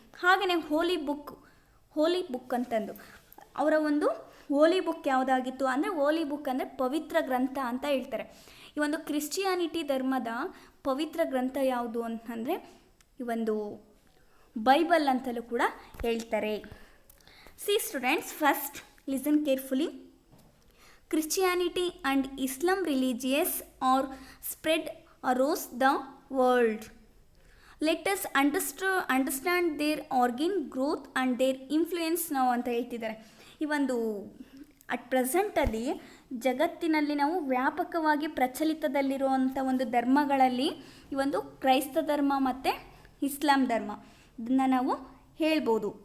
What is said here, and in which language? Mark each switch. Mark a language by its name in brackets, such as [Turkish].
[Kannada] ಹಾಗೆಯೇ ಹೋಲಿ ಬುಕ್ ಅಂತಂದು ಅವರ ಒಂದು ಹೋಲಿ ಬುಕ್ ಯಾವುದಾಗಿತ್ತು ಅಂದರೆ, ಹೋಲಿ ಬುಕ್ ಅಂದರೆ ಪವಿತ್ರ ಗ್ರಂಥ ಅಂತ ಹೇಳ್ತಾರೆ. ಈ ಒಂದು ಕ್ರಿಶ್ಚಿಯಾನಿಟಿ ಧರ್ಮದ ಪವಿತ್ರ ಗ್ರಂಥ ಯಾವುದು ಅಂತಂದರೆ ಈ ಒಂದು ಬೈಬಲ್ ಅಂತಲೂ ಕೂಡ ಹೇಳ್ತಾರೆ. [English] Students, first listen carefully. Christianity and Islam religions are spread across the world. Let us understand their origin, growth and their influence now [Kannada] ಅಂತ ಹೇಳ್ತಿದ್ದಾರೆ. ಈ ಒಂದು ಅಟ್ ಪ್ರೆಸೆಂಟಲ್ಲಿ ಜಗತ್ತಿನಲ್ಲಿ ನಾವು ವ್ಯಾಪಕವಾಗಿ ಪ್ರಚಲಿತದಲ್ಲಿರುವಂಥ ಒಂದು ಧರ್ಮಗಳಲ್ಲಿ ಈ ಒಂದು ಕ್ರೈಸ್ತ ಧರ್ಮ ಮತ್ತು ಇಸ್ಲಾಂ ಧರ್ಮ ಇದನ್ನು ನಾವು ಹೇಳ್ಬೋದು.